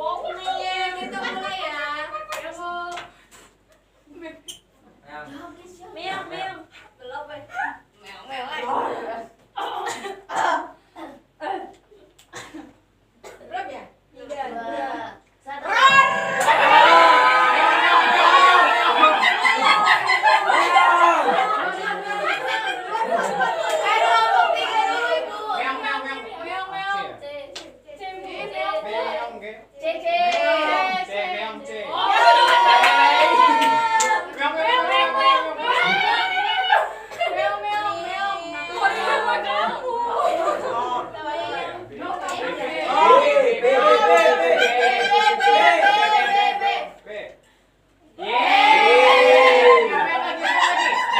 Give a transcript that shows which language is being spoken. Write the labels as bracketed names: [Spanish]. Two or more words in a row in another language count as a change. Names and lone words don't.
[Indonesian] Gitu mulai ya. Ya, Bu. Meong, meong. Belum, Bay. Belum ya? 3. 2, 1. Meong, meong, meong. Meong, meong. C. C, Bu. Meong, G. C. C, meong, C. Oh, Meong, meong, meong, meong. meong, meong, meong. Kok dia sama kamu? B. Yeay. Meong lagi, meong lagi.